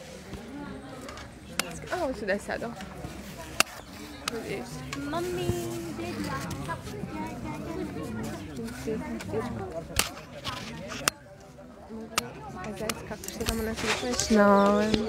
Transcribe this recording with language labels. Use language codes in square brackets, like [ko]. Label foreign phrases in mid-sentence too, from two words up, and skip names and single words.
[ru] А, вот сюда сяду. [hi] मम्मी दे दिया सब [ru] Сказать, как что там у нас есть новое.